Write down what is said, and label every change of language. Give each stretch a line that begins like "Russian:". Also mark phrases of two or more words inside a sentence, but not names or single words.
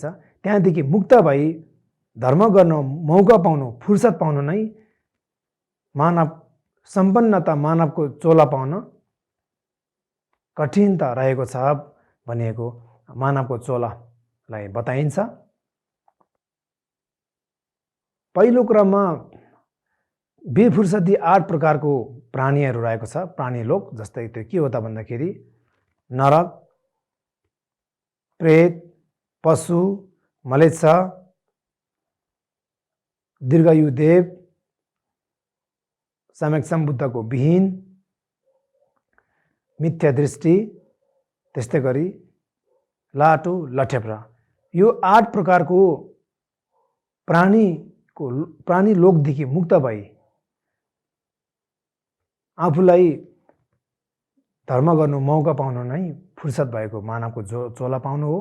Nepali: त्यहाँदेखि मुक्त भई धर्म गर्न मौका पाउनु, फुर्सद पाउनु नै मानव सम्पन्नता, मानवको चोला पाउन कठिन त रहेको छ भनेको मानवको चोलालाई बताइन्छ। पहिलो क्रममा बेफुर्सदी 8 प्रकारको प्राणीहरू रहेको छ, प्राणी लोक। जस्तै त्यो के हो त भन्दाखेरि नरक, प्रेत, पशु, मलेच्छा, दीर्घायु देव, सम्यक् बुद्धको विहीन, मिथ्या दृष्टि, त्यस्तै गरी लाटो, लठेप्रा। यो 8 प्रकारको प्राणी लोकदेखि मुक्त भई आफूलाई धर्म गर्नु मौका पाउनु नै फुर्सद भएको मानवको चोला पाउनु हो।